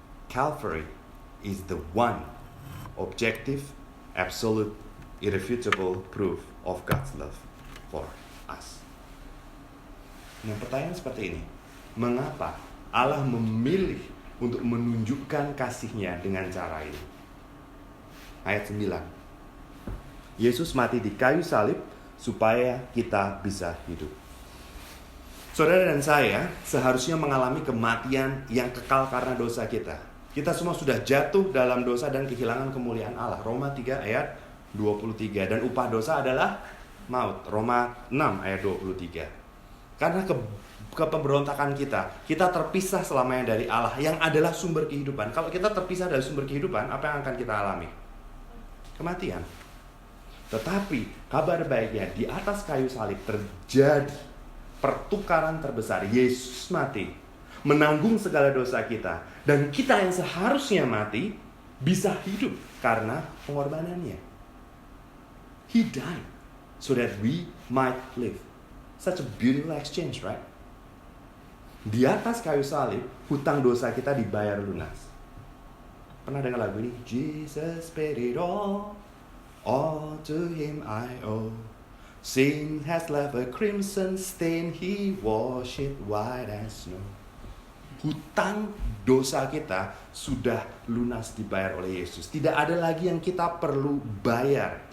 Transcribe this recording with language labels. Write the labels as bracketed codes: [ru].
[en] Calvary is the one objective, absolute, irrefutable proof of God's love for us. [id] Nah, pertanyaan seperti ini. Mengapa Allah memilih untuk menunjukkan kasih-Nya dengan cara ini? Ayat 9. Yesus mati di kayu salib supaya kita bisa hidup. Saudara dan saya seharusnya mengalami kematian yang kekal karena dosa kita. Kita semua sudah jatuh dalam dosa dan kehilangan kemuliaan Allah. Roma 3 ayat 23. Dan upah dosa adalah maut. Roma 6 ayat 23. Karena kepemberontakan kita terpisah selamanya dari Allah yang adalah sumber kehidupan. Kalau kita terpisah dari sumber kehidupan, apa yang akan kita alami? Kematian. Tetapi kabar baiknya, di atas kayu salib terjadi pertukaran terbesar. Yesus mati, menanggung segala dosa kita, dan kita yang seharusnya mati bisa hidup karena pengorbanannya. [en] He died so that we might live. Such a beautiful exchange, right? [id] Di atas kayu salib, hutang dosa kita dibayar lunas. Pernah dengar lagu ini? [en] Jesus paid it all to him I owe. Sin has left a crimson stain, he washed it white as snow. [id] Hutang dosa kita sudah lunas dibayar oleh Yesus. Tidak ada lagi yang kita perlu bayar.